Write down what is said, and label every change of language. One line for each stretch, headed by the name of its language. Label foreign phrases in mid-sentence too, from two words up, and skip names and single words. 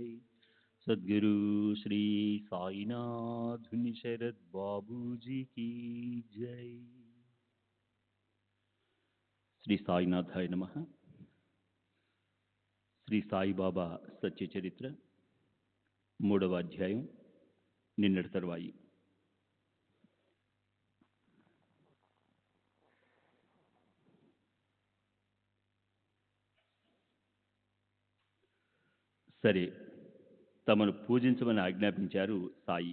Hindi: सद्गुरु श्री साईनाथ शरद बाबूजी की जय।
Sanskrit: श्री साईनाथाय नमः।
Telugu: శ్రీ సాయిబాబా సత్య చరిత్ర 3వ అధ్యాయం నిన్నటి తరువాయి. సరే, తమను పూజించమని ఆజ్ఞాపించారు సాయి.